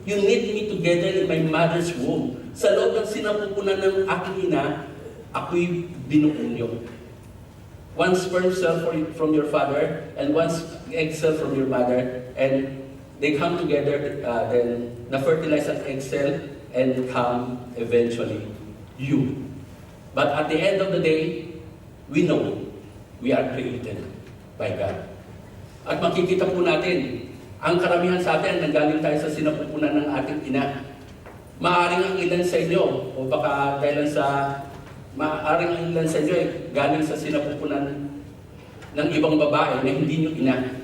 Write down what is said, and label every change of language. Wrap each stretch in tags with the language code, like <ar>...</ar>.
<en>You knit me together in my mother's womb.</en> <tl>Sa loob ng sinapupunan ng aking ina, ako'y binuo nyo.</tl> <en>One sperm cell from your father, and one egg cell from your mother, and they come together,</en> <tl>then na-fertilize ang egg cell,</tl> <en>and come eventually you. But at the end of the day, we know we are created by God.</en> <tl>At makikita po natin, ang karamihan sa atin, nanggaling tayo sa sinapupunan ng ating ina. Maaring ang ilan sa inyo, o baka dahil maaring ang ilan sa inyo ay galing sa sinapupunan ng ibang babae na hindi nyo ina.</tl>